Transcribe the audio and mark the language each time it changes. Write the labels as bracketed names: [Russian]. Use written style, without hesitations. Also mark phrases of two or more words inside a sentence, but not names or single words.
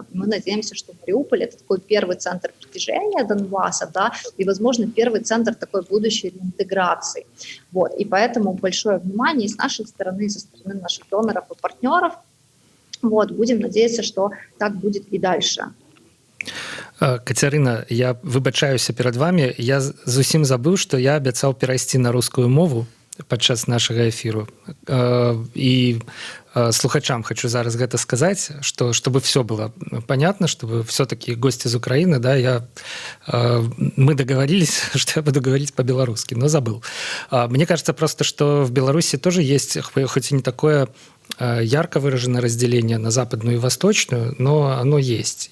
[Russian] Мы надеемся, что Мариуполь — это такой первый центр притяжения Донбасса, да, и, возможно, первый центр такой будущей реинтеграции. Вот. И поэтому большое внимание и с нашей стороны, и со стороны наших доноров и партнеров. Вот. Будем надеяться, что так будет и дальше. [Belarusian] Кацярына, я выбачаюся перад вами. Я зусім забыў, што я абяцаў перайсці на рускую мову падчас нашага эфіру. І слухачам хочу зараз гэта сказаць, што [Russian] чтобы все было понятно, чтобы все-таки гости из Украины, да, мы договорились, что я буду говорить по-белорусски, но забыл. Мне кажется просто, что в Беларуси тоже есть, хоть и не такое ярко выраженное разделение на западную и восточную, но оно есть.